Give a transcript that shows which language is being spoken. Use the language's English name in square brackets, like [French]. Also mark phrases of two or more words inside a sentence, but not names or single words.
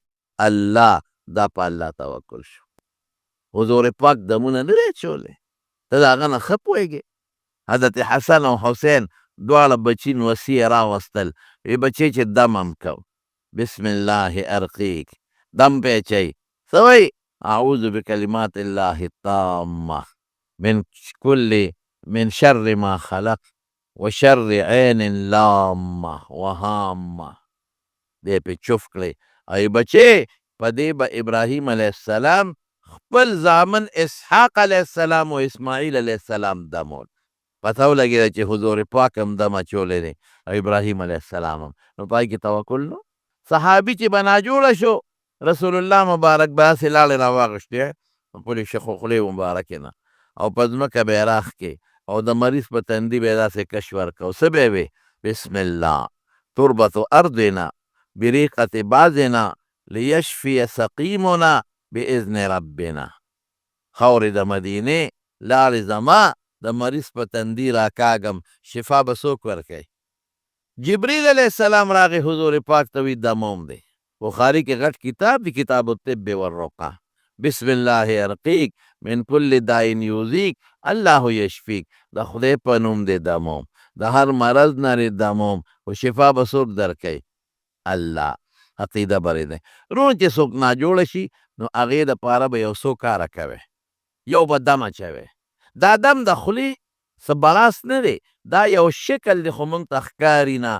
[Pashto] الله. دا په الله توکل شو. حضور پاک دمونه نه دی اچولی، ته د هغه نه ښه پوهېږې. حضرت حسن او حسین دواړه بچي نوسي یې راوستل، وی بچی چې دم هم کو [Arabic] بسم الله ارقیک، [Pashto] دم پې اچوي څه وایي؟ [Arabic] اعوذ بکلمات الله التامه من شر ما خلق و شر عین لامه و هامه. [Pashto] دې پې چوف کړئ. ای بچې په دې به ابراهیم [Arabic] علیه السلام [Pashto] خپل زامن اسحاق [Arabic] علیه السلام [Pashto] و اسماعیل [Arabic] علیه السلام [Pashto] دمول. پته ولګېده چې حضور پاک هم دم اچولی دی او ابراهیم [Arabic] علیه السلام [Pashto] هم، نو پای کې توکل نو. صحابي چې به ناجوړه شو رسول الله مبارک به هسې لاړې راواغېشتې پلې خولې مبارکې نه او په ځمکه به یې راښکې او د مریض په تندي به یې داسې کش ورکو. څه به یې وې؟ [Arabic] بسم الله تربت ارضنا بریقة بعضنا لیشفی سقیمنا باذن ربنا. [Pashto] خاورې د مدینې لاړې زما د مریض په تندي راکاږم، شفا به څوک ورکوي؟ جبریل [Arabic] علیه السلام [Pashto] راغی حضور پاک ته وی دموم دی. بخاری کې غټ کتاب دی، [Arabic] کتاب الطب والرقیٰ. بسم الله ارقیک من کل داء یؤذیک الله یشفیک. [Pashto] د خدای په نوم دی دموم، د هر مرض نه دی دموم، خو شفا به څوک درکوي؟ الله. عقیده بری دی. رون چې څوک ناجوړه شي نو هغې دپاره به یو څو کاره کوې. یو به دم اچوې. دا دم د خولې څه بړاس نه دی، دا یو شکل دی خو مونږ ته ښکاري نه.